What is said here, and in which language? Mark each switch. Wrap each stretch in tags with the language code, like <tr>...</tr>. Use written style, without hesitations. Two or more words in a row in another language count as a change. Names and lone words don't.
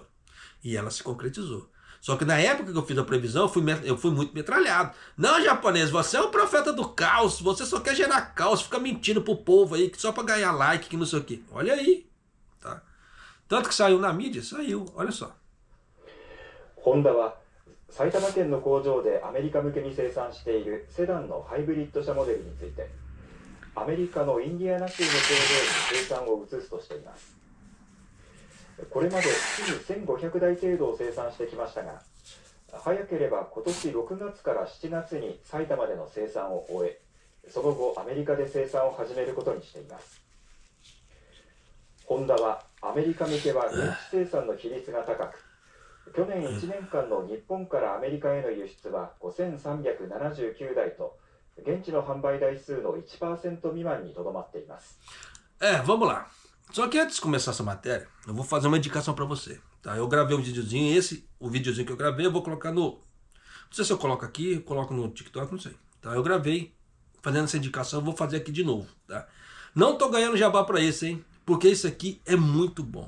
<pt>E ela se concretizou. Só que na época que eu fiz a previsão, eu fui muito metralhado. Não, japonês, você é um profeta do caos, você só quer gerar caos, fica mentindo pro povo aí, só pra ganhar like, que não sei o quê. Olha aí, tá? Tanto que saiu na mídia, saiu, olha só.</pt> <ja>Honda は埼玉県の工場でアメリカ向けに生産しているセダンのハイブリッド車モデルについて、アメリカのインディアナ州の工場に生産を移すとしています。これまで月に1500台程度を生産してきましたが、早ければ今年6月から7月に埼玉での生産を終え、その後アメリカで生産を始めることにしています。ホンダはアメリカ向けは現地生産の比率が高く、去年1年間の日本からアメリカへの輸出は5379台と、現地の販売台数の 1% 未満にとどまっています。</ja> <pt>Vamos lá. Só que antes de começar essa matéria, eu vou fazer uma indicação para você. Tá? Eu gravei um videozinho, o videozinho que eu gravei, eu vou colocar no... Não sei se eu coloco aqui, eu coloco no TikTok, não sei. Tá? Eu gravei fazendo essa indicação, eu vou fazer aqui de novo. Tá? Não tô ganhando jabá para isso, hein? Porque isso aqui é muito bom.</pt>